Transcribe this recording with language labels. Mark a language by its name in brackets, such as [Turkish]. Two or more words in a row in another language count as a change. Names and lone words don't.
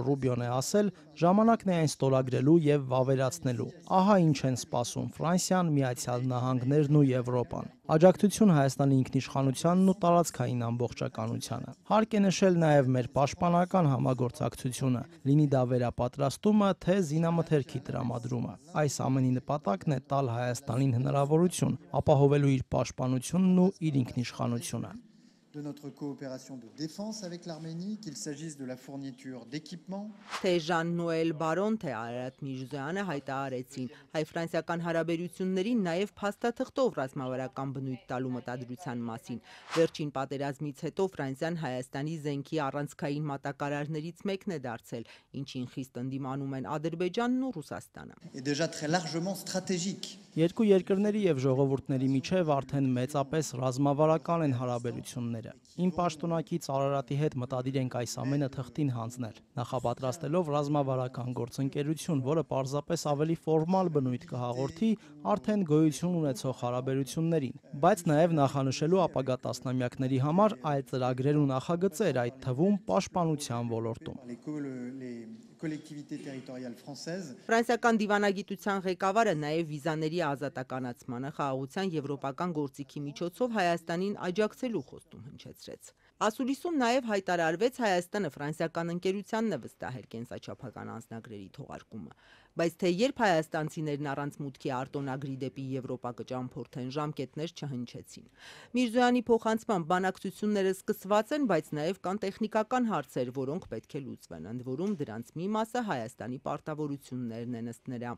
[Armenian] Ռուբիոն է ասել, ժամանակն է այն ստորագրելու եւ վավերացնելու։ Ահա ինչ են սպասում Ֆրանսիան, Միացյալ Նահանգներն ու Եվրոպան։ Աջակցություն Հայաստանի ինքնիշխանությանն ու տարածքային ամբողջականությանը։ Հարկ է նշել նաև մեր պաշտպանական համագործակցությունը, լինի դա վերապատրաստումը, թե զինամթերքի տրամադրումը։ Այս ամենի նպատակն է տալ Հայաստանին հնարավորություն ապահովելու իր պաշտպանությունն ու իր ինքնիշխանությունը։ [French] De notre coopération de défense avec l'Arménie, qu'il s'agisse de la fourniture d'équipements. [Armenian] Թե Ժան-Նոել Բարոն, թե Արարատ Միրզոյանը հայտարարեցին հայ-ֆրանսիական հարաբերություններին նաև փաստաթղթով ռազմավարական բնույթ տալու մտադրության մասին։ Վերջին պատերազմից հետո Ֆրանսիան Հայաստանի զենքի առանցքային մատակարարներից մեկն է դարձել, ինչին խիստ ընդդիմանում են Ադրբեջանն ու Ռուսաստանը։ [French] Et déjà très largement stratégique. [Armenian] Երկու երկրների եւ ժողովուրդների միջև արդեն մեծապես ռազմավարական են հարաբերությունները։ Իմ պաշտոնակից Արարատի հետ մտադիր ենք այս ամենը թղթին հանձնել, նախապատրաստելով ռազմավարական գործընկերություն, որը պարզապես ավելի ֆորմալ բնույթ կհաղորդի արդեն գոյություն ունեցող հարաբերություններին, բայց նաև նախանշելու ապագա տասնամյակների համար այլ ծրագրեր ու նախագծեր, այդ թվում պաշտպանության ոլորտում։ [French] collectivités territoriales françaises. [Armenian] Ֆրանսիական դիվանագիտության ղեկավարը նաև վիզաների ազատականացմանը խաղաղության եվրոպական գործիքի միջոցով Հայաստանին աջակցելու խոստում հնչեցրեց։ Ասուլիսում նաև հայտարարվեց Հայաստանը ֆրանսիական ընկերությանն է վստահել կենսաչափական անձնագրերի թողարկումը, բայց թե երբ հայաստանցիներն առանց մուտքի արտոնագրի դեպի Եվրոպա կճամփորդեն, ժամկետներ չհնչեցին։ Միրզոյանի փոխանցմամբ բանակցությունները սկսված են, բայց նաև կան տեխնիկական հարցեր, որոնք պետք է լուծվեն, ընդ որում դրանց մի մասը Հայաստանի պարտավորություններն են ըստ նրա։